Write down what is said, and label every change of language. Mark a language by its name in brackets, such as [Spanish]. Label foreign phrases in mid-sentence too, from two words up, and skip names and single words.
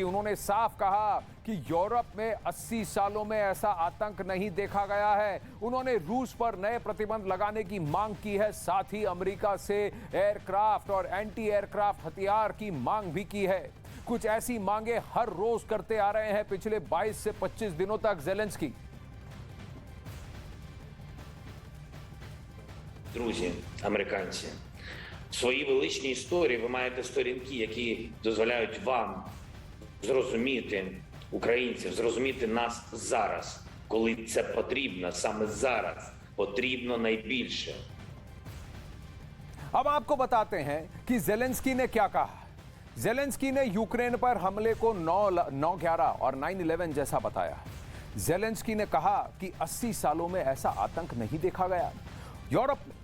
[Hindi] उन्होंने साफ कहा कि यूरोप में 80 सालों में ऐसा आतंक नहीं देखा गया है। उन्होंने रूस पर नए प्रतिबंध लगाने की मांग की है, साथ ही अमेरिका से एयरक्राफ्ट और [English] anti aircraft [Hindi] हथियार की मांग भी की है। कुछ ऐसी मांगे हर रोज करते आ रहे हैं पिछले 22 से 25 दिनों तक ज़ेलेंस्की। [Ukrainian] Друзі, американці, в своїй величній історії ви маєте сторінки, які дозволяють вам зрозуміти українців, зрозуміти нас зараз, коли це потрібно, саме зараз потрібно найбільше. [Hindi] अब आपको बताते हैं कि ज़ेलेंस्की ने क्या कहा। ज़ेलेंस्की ने यूक्रेन पर हमले को 9/11 और 9/11 जैसा बताया। ज़ेलेंस्की ने कहा कि 80 सालों में ऐसा आतंक नहीं देखा गया यूरोप में।